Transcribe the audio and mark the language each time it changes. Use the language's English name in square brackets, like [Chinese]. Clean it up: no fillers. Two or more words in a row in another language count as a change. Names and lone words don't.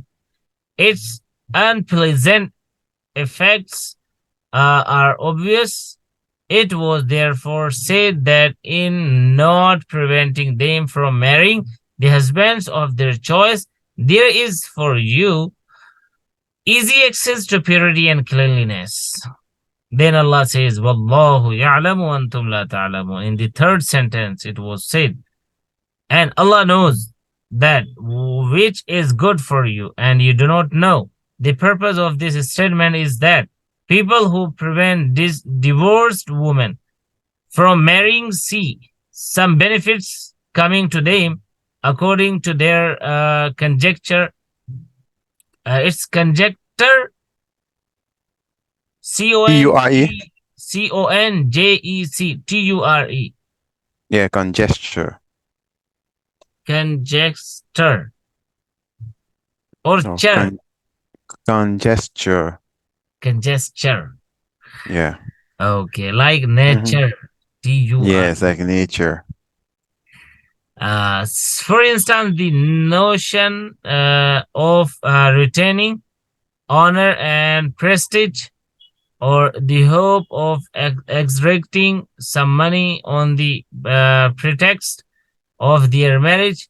[English] Its unpleasant effects are obvious. It was therefore said that in not preventing them from marrying the husbands of their choice, there is for you easy access to purity and cleanliness. Then Allah says, [Arabic] والله يعلم أنتم لا تعلمون. [English] In the third sentence, it was said, and Allah knows that which is good for you, and you do not know. The purpose of this statement is that people who prevent this divorced women from marrying see some benefits coming to them according to their conjecture. It's conjecture, T-U-R-E? C-O-N-J-E-C-T-U-R-E. Yeah, conjecture. Conjecture. Or No, chur. conjecture. Conjecture. Yeah. Okay, like nature. T-U-R-E. Yes, like nature. For instance, the notion of retaining honor and prestige or the hope of extracting some money on the pretext of their marriage.